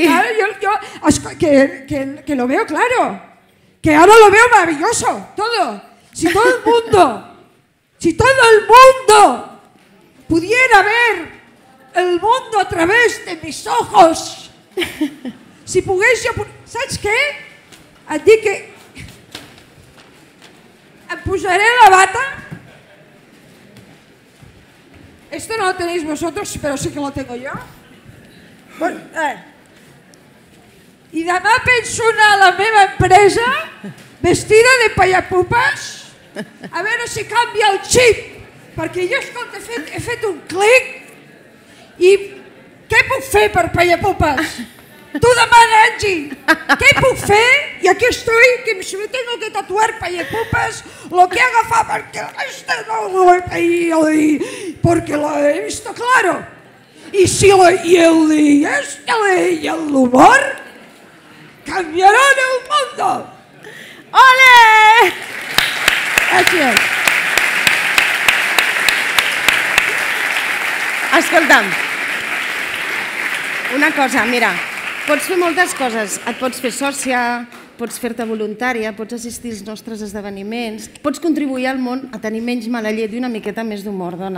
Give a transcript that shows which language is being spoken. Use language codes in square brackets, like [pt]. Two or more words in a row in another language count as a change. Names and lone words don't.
[es] Claro, yo que lo veo claro. Que ahora lo veo maravilloso, todo. Si todo el mundo pudiera ver el mundo a través de mis ojos, [ca] si pogués jo... Saps què? Et dic que em posaré la bata. [es] Esto no lo tenéis vosotros, pero sí que lo tengo yo. [ca] I demà penso anar a la meva empresa vestida de pallapupes a veure si canvia el xip, perquè jo, escolta, he fet un clic i què puc fer per pallapupes? Tu demana, Angie, què puc fer? [es] I aquí estoy, que me tengo que tatuar pallapupes, lo que haga falta, perquè este no lo he pedido, porque lo he visto claro. Y el humor cambiarán el mundo. ¡Ole! [ca] Gràcies. Escolta'm, una cosa, mira, pots fer moltes coses. Et pots fer sòcia, pots fer-te voluntària, pots assistir als nostres esdeveniments, pots contribuir al món a tenir menys mala llet i una miqueta més d'humor, dona.